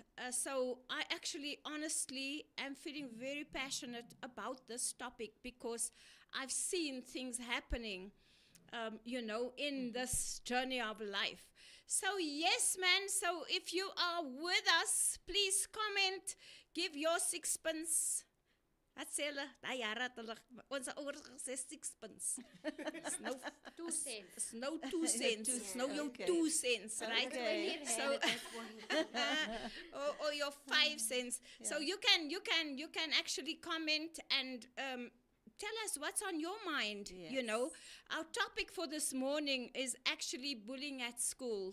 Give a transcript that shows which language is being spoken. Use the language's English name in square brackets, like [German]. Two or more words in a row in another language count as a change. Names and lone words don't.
[English] So I actually, honestly, am feeling very passionate about this topic because I've seen things happening, in this journey of life. So yes, man, so if you are with us, please comment. Give your sixpence. [Afrikaans] Wat sê hulle? Daai jare het hulle ons ouers gesê sixpence. [English] It's nou 2 cents. It's nou 2 cents. It's nou jou 2 cents, right? Okay. So or your 5 cents. Yeah. So you can actually comment and tell us what's on your mind. Yes. You know, our topic for this morning is actually bullying at schools.